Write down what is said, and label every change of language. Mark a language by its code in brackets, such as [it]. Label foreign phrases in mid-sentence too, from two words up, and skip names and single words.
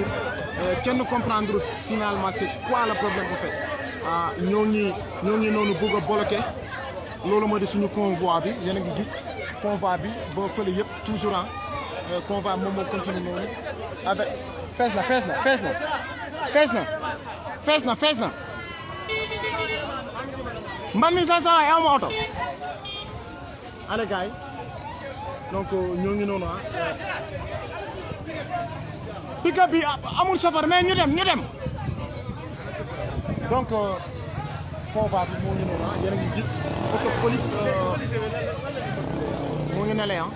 [wo] kenn [fr] comprendre finalement c'est quoi le problème en fait [wo] ñoo ngi noonu bëgg a bloquer loolu moo di suñu convoi bi yéen a ngi gis convoi bi ba fële yëpp [fr] toujours convoi [wo] moom moo continue noonu avec fees na mbam mi sa waay aw ma oto [fr] allez gars [wo] yi donc ñoo ngi noonu pick-up bi amul chauffeur mais ñu dem donc convoi bi moo ngi noonu yéen a ngi gis [fr] auto police [wo] moo ngi terminale ah.